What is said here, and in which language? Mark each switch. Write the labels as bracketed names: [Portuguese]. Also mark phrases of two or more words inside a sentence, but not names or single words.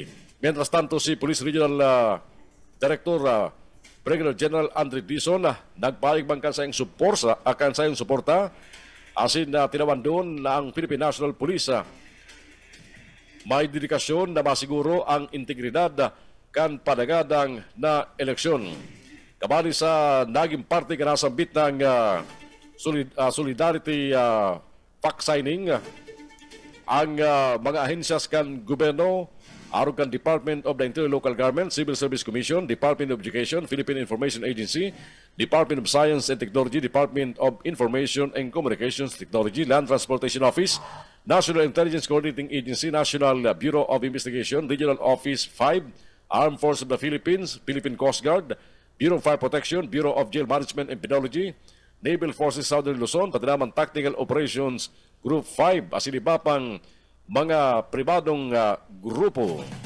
[Spanish] Mientras tanto, [Bikol] si Police Regional Director Brigadier General Andre Dizon, nagpalig man kan sa iyong suporta, asin na tinawan doon na ang Philippine National Police may dedikasyon na masiguro ang integridad kan padagadang na eleksyon. Kabali sa naging parte ka nasambit ng [English] solidarity fact signing [Bikol] ang mga ahensyas kan gobyerno, aron kan Department of the Interior Local Government, Civil Service Commission, Department of Education, Philippine Information Agency, Department of Science and Technology, Department of Information and Communications Technology, Land Transportation Office, National Intelligence Coordinating Agency, National Bureau of Investigation, Regional Office 5, Armed Forces of the Philippines, Philippine Coast Guard, Bureau of Fire Protection, Bureau of Jail Management and Penology, Naval Forces Southern Luzon, pati naman Tactical Operations Group 5, asin iba pang mga pribadong grupo.